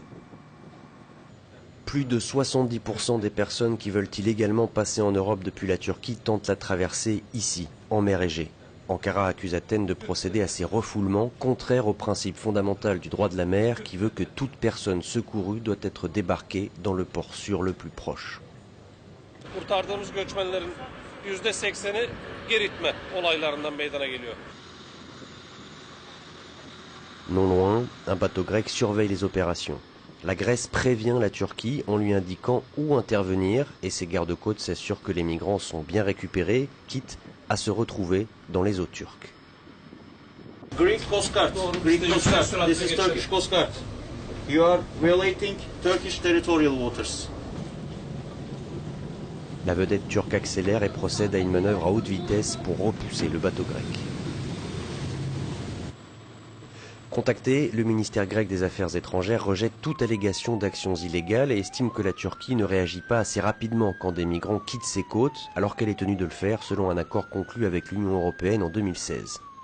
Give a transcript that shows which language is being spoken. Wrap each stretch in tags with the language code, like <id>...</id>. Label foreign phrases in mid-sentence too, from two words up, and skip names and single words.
<fr>Plus de 70% des personnes qui veulent illégalement passer en Europe depuis la Turquie tentent la traversée ici, en mer Égée. Ankara accuse Athènes de procéder à ces refoulements, contraires au principe fondamental du droit de la mer qui veut que toute personne secourue doit être débarquée dans le port sûr le plus proche.</fr> <tr>Kurtardığımız göçmenlerin %80'i geri itme olaylarından meydana geliyor.</tr> <fr>Non loin, un bateau grec surveille les opérations. La Grèce prévient la Turquie en lui indiquant où intervenir et ses gardes-côtes s'assurent que les migrants sont bien récupérés, quitte à se retrouver dans les eaux turques.</fr> <en>Greek Coast Guard. Greek Coast Guard. This is Turkish Coast Guard. You are violating Turkish territorial waters.</en> <fr>La vedette turque accélère et procède à une manœuvre à haute vitesse pour repousser le bateau grec. Contacté, le ministère grec des Affaires étrangères rejette toute allégation d'actions illégales et estime que la Turquie ne réagit pas assez rapidement quand des migrants quittent ses côtes, alors qu'elle est tenue de le faire selon un accord conclu avec l'Union européenne en 2016.</fr>